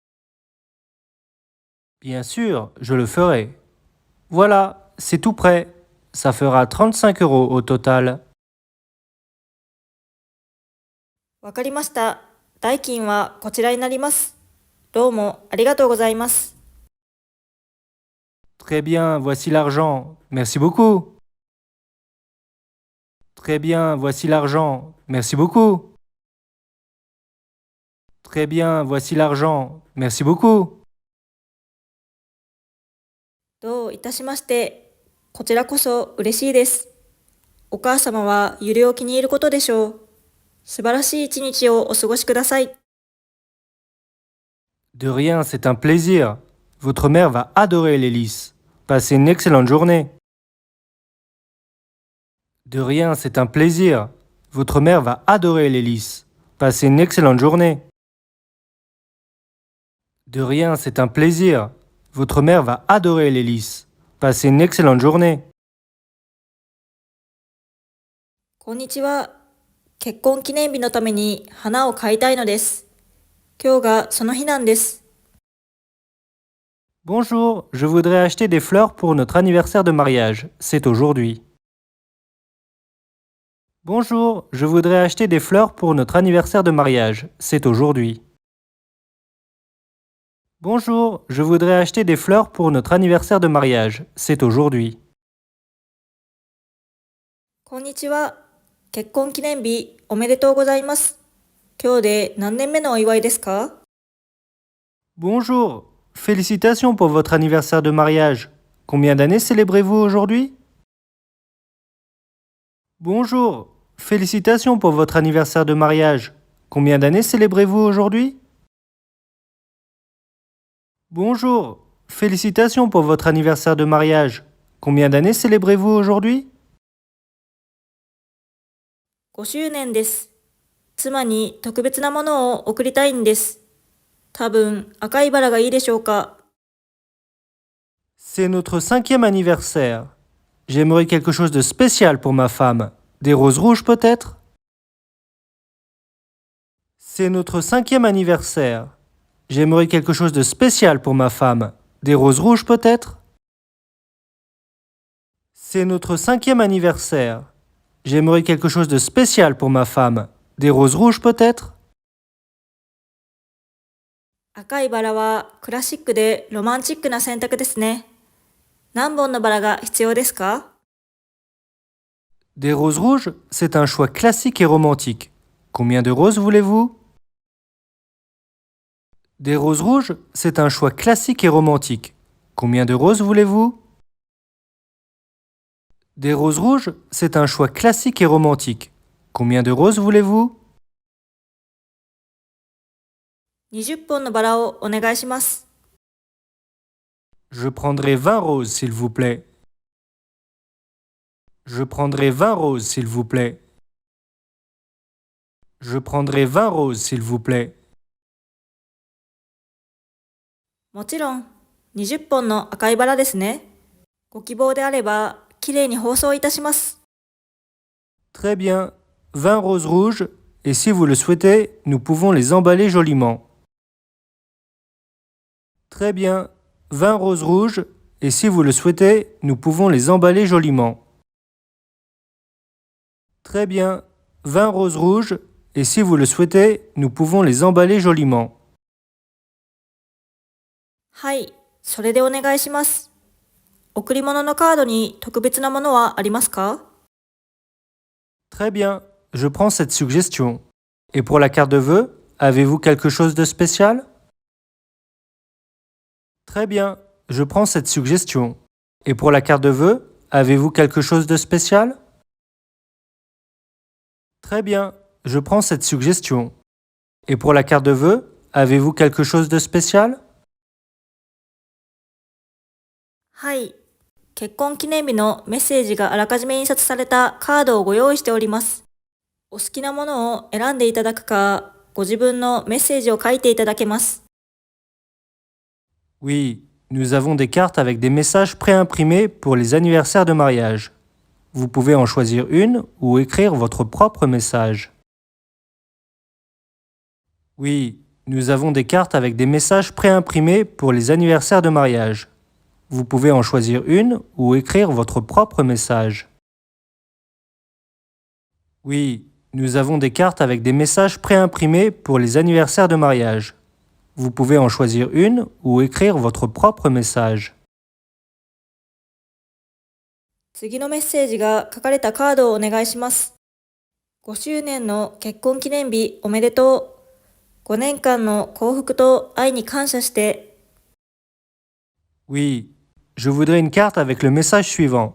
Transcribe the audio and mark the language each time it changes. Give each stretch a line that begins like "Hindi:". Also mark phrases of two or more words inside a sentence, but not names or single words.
French: Bien sûr, je le ferai. Voilà, c'est tout prêt. Ça fera 35 euros au total.
Japanese: わかりました。代金はこちらになります。どうもありがとうございます。
French: Très bien, voici l'argent. Merci beaucoup. Très bien, voici l'argent. Merci beaucoup. Très bien, voici l'argent. Merci beaucoup.
Japanese: どういたしまして。こちらこそ嬉しいです。お母様は揺れを気に入ることでしょう。素晴らしい一日をお過ごしください。
French: De rien, c'est un plaisir. Votre mère va adorer les lys. Passez une excellente journée. De rien, c'est un plaisir. Votre mère va adorer les lys. Passez une excellente journée. De rien, c'est un plaisir. Votre mère va adorer les lys. Passez une excellente journée.
Japanese: こんにちは。結婚記念日のために花を買いたいのです。今日がその日なんです。
French: Bonjour, je voudrais acheter des fleurs pour notre anniversaire de mariage. C'est aujourd'hui. Bonjour, je voudrais acheter des fleurs pour notre anniversaire de mariage. C'est aujourd'hui. Bonjour, je voudrais acheter des fleurs pour notre anniversaire de mariage. C'est aujourd'hui.
Japanese: こんにちは。結婚記念日おめでとうございます。今日で何年目のお祝いですか？
French: Bonjour, félicitations pour votre anniversaire de mariage. Combien d'années célébrez-vous aujourd'hui? Bonjour, félicitations pour votre anniversaire de mariage. Combien d'années célébrez-vous aujourd'hui? Bonjour, félicitations pour votre anniversaire de mariage. Combien d'années célébrez-vous aujourd'hui?
Japanese: 5 周年です。妻に特別なものを贈りたいんです。多分赤いバラがいいでしょうか。
French: C'est notre 5e anniversaire. J'aimerais quelque chose de spécial pour ma femme. Des roses rouges peut-être? C'est notre 5e anniversaire. J'aimerais quelque chose de spécial pour ma femme. Des roses rouges peut-être? C'est notre 5e anniversaire. J'aimerais quelque chose de spécial pour ma femme. Des roses rouges peut-être?
Japanese: 赤いバラはクラシックでロマンチックな選択ですね。何本のバラが必要ですか？
French: Des roses rouges, c'est un choix classique et romantique. Combien de roses voulez-vous? Des roses rouges, c'est un choix classique et romantique. Combien de roses voulez-vous? Des roses rouges, c'est un choix classique et romantique. Combien de roses voulez-vous?
Japanese: 20 本のバラをお願いします。
French: Je prendrai 20 roses, s'il vous plaît. Je prendrai 20 roses, s'il vous plaît. Je prendrai 20 roses, s'il vous plaît.
Japanese: もちろん、20本の赤いバラですね。ご希望であれば、きれいに包装いたします。
French: Très bien. 20 roses rouges, et si vous le souhaitez, nous pouvons les emballer joliment. Très bien. 20 roses rouges, et si vous le souhaitez, nous pouvons les emballer joliment. Très bien. 20 roses rouges, et si vous le souhaitez, nous pouvons les emballer joliment.
Japanese: はい、それでお願いします。贈り物のカードに特別なものはありますか？
French: Très bien. Je prends cette suggestion. Et pour la carte de vœux, avez-vous quelque chose de spécial? Très bien. Je prends cette suggestion. Et pour la carte de vœux, avez-vous quelque chose de spécial? Très bien. Je prends cette suggestion. Et pour la carte de vœux, avez-vous quelque chose de spécial?
Japanese: はい、結婚記念日のメッセージがあらかじめ印刷されたカードをご用意しております。お好きなものを選んでいただくか、ご自分のメッセージを書いていただけます。
French: Oui, nous avons des cartes avec des messages préimprimés pour les anniversaires de mariage. Vous pouvez en choisir une ou écrire votre propre message. Oui, nous avons des cartes avec des messages préimprimés pour les anniversaires de mariage. Vous pouvez en choisir une ou écrire votre propre message. Oui, nous avons des cartes avec des messages préimprimés pour les anniversaires de mariage. Vous pouvez en choisir une ou écrire votre propre message.
Japanese: 次のメッセージが書かれたカードをお願いします。5周年の結婚記念日おめでとう。5年間の幸福と愛に感謝して。
French: Oui, je voudrais une carte avec le message suivant.